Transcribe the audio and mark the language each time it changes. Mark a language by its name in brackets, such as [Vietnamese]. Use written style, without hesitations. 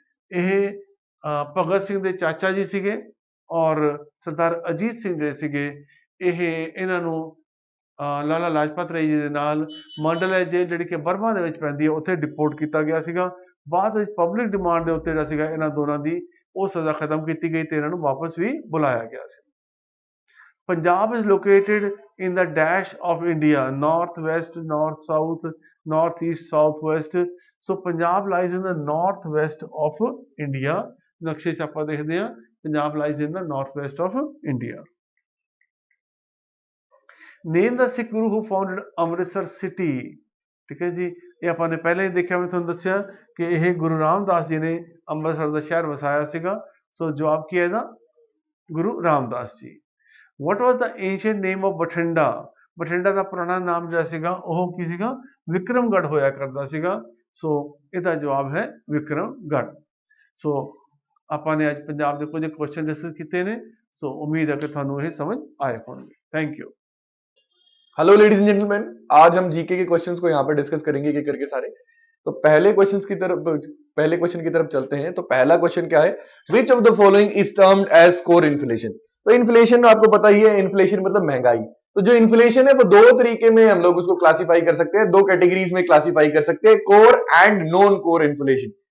[Punjabi] ਇਹ ਭਗਤ ਸਿੰਘ ਦੇ ਚਾਚਾ ਜੀ ਸੀਗੇ ਔਰ ਸਰਦਾਰ ਅਜੀਤ ਸਿੰਘ ਜਿਹੜੇ ਸੀਗੇ ਇਹਨਾਂ ਨੂੰ ਲਾਲਾ ਲਾਜਪਤ ਰਾਏ ਜੀ ਦੇ ਨਾਲ ਮੰਡਲੇ ਜੇਲ੍ਹ ਜਿਹੜੀ ਕਿ ਬਰਮਾ ਦੇ ਵਿੱਚ ਪੈਂਦੀ ਹੈ ਉੱਥੇ ਡਿਪੋਰਟ ਕੀਤਾ ਗਿਆ ਸੀਗਾ। ਬਾਅਦ ਵਿੱਚ ਪਬਲਿਕ ਡਿਮਾਂਡ ਦੇ ਉੱਤੇ ਜਿਹੜਾ ਸੀਗਾ ਇਹਨਾਂ ਦੋਨਾਂ ਦੀ ਉਹ ਸਜ਼ਾ ਖਤਮ ਕੀਤੀ ਗਈ ਤੇ ਇਹਨਾਂ ਨੂੰ ਵਾਪਸ ਵੀ ਬੁਲਾਇਆ ਗਿਆ ਸੀ। [English] Punjab is located in the dash of India, north west, north south, north east, south west. So Punjab lies in the north west of India. [Punjabi] ਨਕਸ਼ੇ 'ਚ ਆਪਾਂ ਦੇਖਦੇ ਹਾਂ [English] Punjab lies in the north west of India. Name the Sikh Guru who founded Amritsar city. [Punjabi] ਠੀਕ ਹੈ ਜੀ, ਇਹ ਆਪਾਂ ਨੇ ਪਹਿਲਾਂ ਹੀ ਦੇਖਿਆ, ਮੈਂ ਤੁਹਾਨੂੰ ਦੱਸਿਆ ਕਿ ਇਹ ਗੁਰੂ ਰਾਮਦਾਸ ਜੀ ਨੇ ਅੰਮ੍ਰਿਤਸਰ ਦਾ ਸ਼ਹਿਰ ਵਸਾਇਆ ਸੀਗਾ। ਸੋ ਜਵਾਬ ਕੀ ਹੈ ਇਹਦਾ? Guru Ramdas ji. [English] What was the ancient name of Bathinda? [Punjabi] Bathinda ਦਾ ਪੁਰਾਣਾ ਨਾਮ ਜਿਹੜਾ ਸੀਗਾ ਉਹ ਕੀ ਸੀਗਾ? ਵਿਕਰਮਗੜ੍ਹ ਹੋਇਆ ਕਰਦਾ ਸੀਗਾ। ਸੋ ਇਹਦਾ ਜਵਾਬ ਹੈ ਵਿਕਰਮਗੜ੍ਹ। ਸੋ ਆਪਾਂ ਨੇ ਅੱਜ ਪੰਜਾਬ ਦੇ ਕੁਝ ਕੁਐਸਚਨ ਡਿਸਕਸ ਕੀਤੇ ਨੇ। ਸੋ ਉਮੀਦ ਹੈ ਕਿ ਤੁਹਾਨੂੰ ਇਹ [Hindi] समझ आए होंगे। [English] Thank you. Hello ladies and gentleman, [Hindi] आज हम जीके के क्वेश्चंस को यहाँ पे डिस्कस करेंगे एक करके सारे। तो पहले क्वेश्चन की तरफ चलते हैं। तो पहला क्वेश्चन क्या है? [English] Which of the following is termed as core inflation? [Hindi] तो इन्फ्लेशन आपको पता ही है, इन्फ्लेशन मतलब महंगाई। तो जो इन्फ्लेशन है वो दो तरीके में हम लोग उसको क्लासिफाई कर सकते हैं, दो कैटेगरीज में क्लासिफाई कर सकते हैं, [English] Core and non core inflation.